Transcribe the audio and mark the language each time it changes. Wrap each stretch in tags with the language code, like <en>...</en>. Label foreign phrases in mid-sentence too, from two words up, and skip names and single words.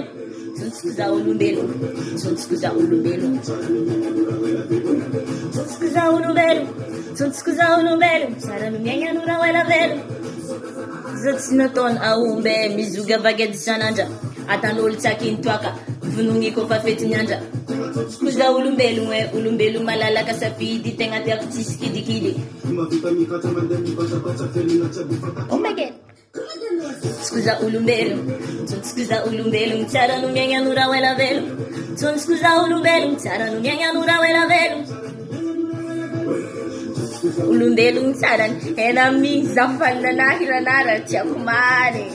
<mg>Scusa ulumbelo, scusa ulumbelo, scusa ulumbelo, scusa ulumbelo, tsara no miaigna no raha ela velo. Zaho tsy nataony aombe, mizoga vagady san'andra, atan'olo tsaky ny toaka, vonogny kofa fety ny andra. Scusa olombelogno olombelo malalaka safidy tegna tiako tsisy kidikidy.</mg> <en>Oh my god.</en> <mg>Scusa olombelo, scusa olombelo, tsara no miaigna no raha ela velo. Scusa olombelo, tsara no miaigna no raha ela velo. Olombelogno tsara ena mizafana anahy ranara tiako mare.</mg>